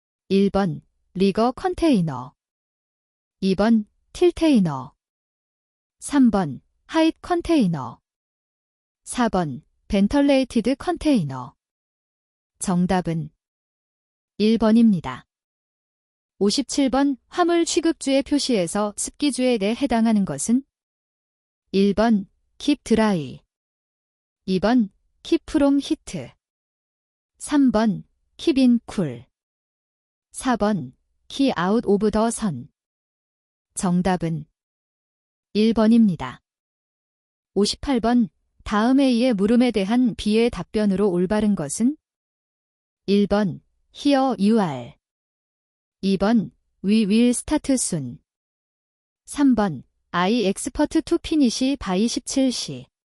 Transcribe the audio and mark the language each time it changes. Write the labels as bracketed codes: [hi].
[ko] 1번 리거 컨테이너, 2번 틸테이너, 3번 하잇 컨테이너, 4번 벤털레이티드 컨테이너. 정답은 1번입니다. 57번 화물 취급주의 표시에서 습기주에 대해 해당하는 것은? [en] 1번 keep dry, 2번 keep from heat, 3번 keep in cool, 4번 key out of the sun. [ko] 정답은 1번입니다. 58번 다음 A의 물음에 대한 B의 답변으로 올바른 것은? [en] 1번 Here you are. 2번 We will start soon. 3번 I expect to finish by 17시.